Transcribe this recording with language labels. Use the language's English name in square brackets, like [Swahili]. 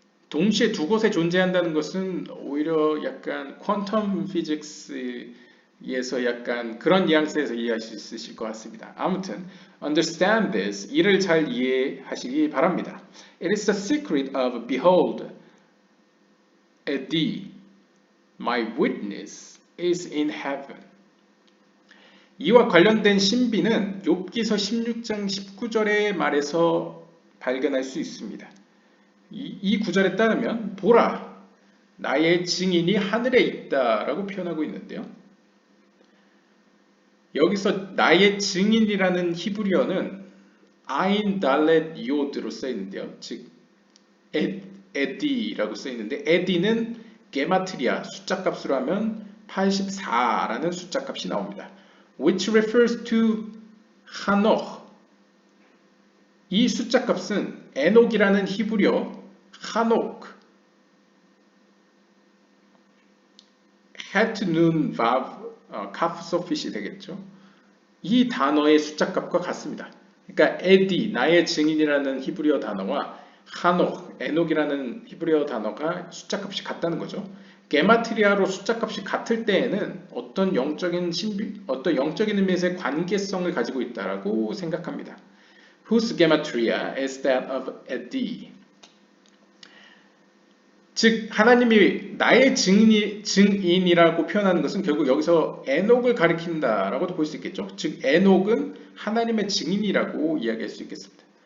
[Korean] 동시에 두 곳에 존재한다는 것은 오히려 약간 퀀텀 피직스에서 약간 그런 뉘앙스에서 이해할 수 있으실 것 같습니다. 아무튼 [English] understand this, [Korean] 이를 잘 이해하시기 바랍니다. [English] It is the secret of behold, thee, my witness is in heaven. [Korean] 이와 관련된 신비는 욥기서 16장 19절의 말에서 발견할 수 있습니다. 이 구절에 따르면 보라, 나의 증인이 하늘에 있다라고 표현하고 있는데요. 여기서 나의 증인이라는 히브리어는 아인 달렛 요드로 써 있는데요. 즉 에디라고 써 있는데 에디는 게마트리아 숫자값으로 하면 84라는 숫자값이 나옵니다. [English] Which refers to 하녹. [Korean] 이 숫자값은 에녹이라는 히브리어 하녹 het nun vav 카프 소핏이 되겠죠. 이 단어의 숫자값과 같습니다. 그러니까 에디, 나의 증인이라는 히브리어 단어와 하녹, 에녹이라는 히브리어 단어가 숫자값이 같다는 거죠. 게마트리아로 숫자값이 같을 때에는 어떤 영적인 의미에서의 관계성을 가지고 있다라고 생각합니다. [English] Whose gematria is that of Edi? [Korean] 즉 하나님이 나의 증인이라고 표현하는 것은 결국 여기서 에녹을 가리킨다라고도 볼 수 있겠죠. 즉 에녹은 하나님의 증인이라고 이야기할 수 있겠습니다.